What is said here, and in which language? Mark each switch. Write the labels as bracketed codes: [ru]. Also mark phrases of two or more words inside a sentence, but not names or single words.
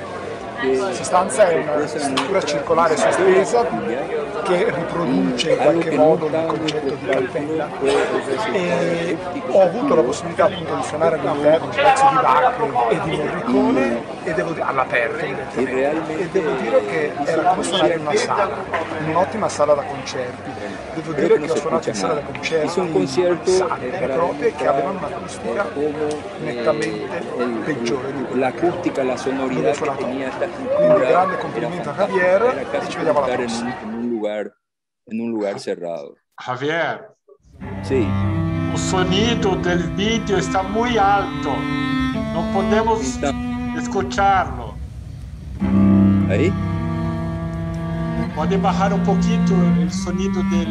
[it] In sostanza è una struttura circolare sospesa che riproduce in qualche modo il concetto di cappella, e ho avuto la possibilità appunto di suonare all'interno un pezzo di Bach e di Morricone all'aperto, e devo dire che era come suonare in una sala, in un'ottima sala da concerti. Devo dire che ho suonato in sala da concerti, in sale vere e proprie, che avevano un'acustica nettamente peggiore di quella l'acustica, la sonorità che [es] tenía esta [it] Quindi grande complimento a Javier e ci vediamo alla prossima. [es] En un lugar cerrado. Javier, Sí. o sonido del vídeo está muy alto. No podemos escucharlo. ¿Ahí? Puede bajar un poquito el sonido del...